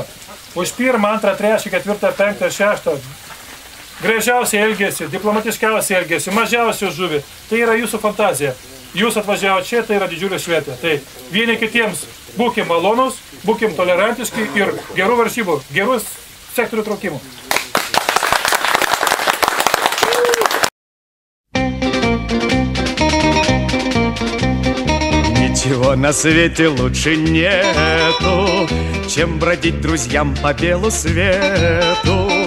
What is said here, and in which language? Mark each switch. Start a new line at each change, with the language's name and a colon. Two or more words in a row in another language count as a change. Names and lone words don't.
Lithuanian: Už 1, 2, 3, 4, 5, 6 gražiausiai elgėsi, diplomatiškiausiai elgėsi, mažiausiai žuvį. Tai yra jūsų fantazija. Jūs atvažiavo čia, tai yra didžiulė šventė. Tai vieni kitiems būkim malonus, būkim tolerantiški ir gerų varžybų, gerus sektorių traukimų.
Russian: Ничего на свете лучше нету, чем бродить друзьям по белу свету.